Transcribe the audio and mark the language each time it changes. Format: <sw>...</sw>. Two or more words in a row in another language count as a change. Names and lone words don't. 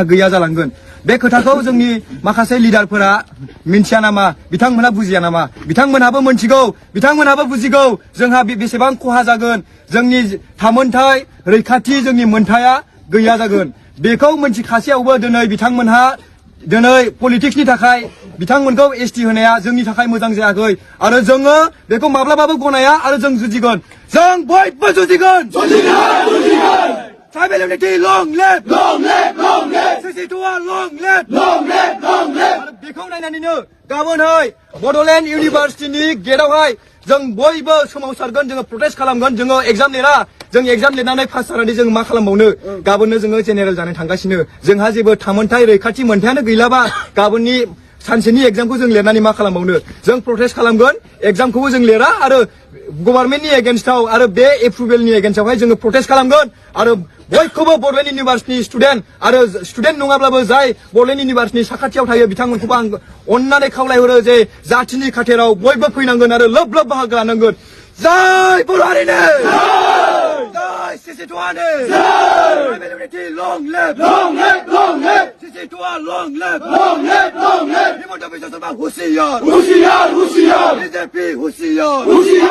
<brx>गैया जालांगोन बे खोथाखौ जोंनि माखासे लिडारफोरा मिन्थिया नामा बिथांमोनहा बुजिया नामा बिथांमोनहाबो मोनथिगौ बिथांमोनहाबो बुजिगौ जोंहा बेसेबां खहा जागोन जोंनि थामोनथाय रैखाथि जोंनि मोनथाया गैया जागोन बेखौ मोनथिखासेयावबो दिनै बिथांमोनहा दिनै पलिटिक्सनि थाखाय बिथांमोनखौ एसटि होनाया जोंनि थाखाय मोजां जायाखै आरो जोङो बेखौ माब्लाबाबो गनाया आरो जों जुजिगोन जों बयबो जुजिगोन</brx> <en>Tribal unity, long live! Long live! Long live! CC2A, long live! Long live! Long live!</en> <brx>आरो बेखौ नायनानैनो गाबोनहाय बड'लेण्ड इउनिभारसिटिनि गेटआवहाय जों बयबो सोमावसारगोन जोङो प्रटेस्ट खालामगोन जोङो एग्जाम लिरा जों एग्जाम लिरनानै पास जानानै जों मा खालामबावनो गाबोननो जोङो जेनेरेल जानो थांगासिनो जोंहा जेबो थामोनथाय रैखाथि मोनथायानो गैलाबा गाबोननि सानसेनि एग्जामखौ जों लिरनानै मा खालामबावनो जों प्रटेस्ट खालामगोन एग्जामखौबो जों लिरा आरो गभर्नमेन्टनि एगेन्स्टआव आरो बे एप्रुभेलनि एगेन्स्टआवहाय जोङो प्रटेस्ट खालामगोन आरो बयखौबो बड'लेण्ड इउनिभारसिटिनि स्टुडेन्ट आरो स्टुडेन्ट नङाब्लाबो जाय बड'लेण्ड इउनिभारसिटिनि साखाथियाव थायो बिथांमोनखौबो आं अननानै खावलायहरो जे जातिनि खाथेराव बयबो फैनांगोन आरो लोब लोब बाहागो लानांगोन जय बर' हारिनो</brx> <en>जय CC2A Tribal unity, long live long live long live CC2A long live long live long live हिमन्त बिश्व शर्मा</en> <hi>होशियार होशियार होशियार</hi> <en>बीजेपी</en> <hi>होशियार होशियार</hi>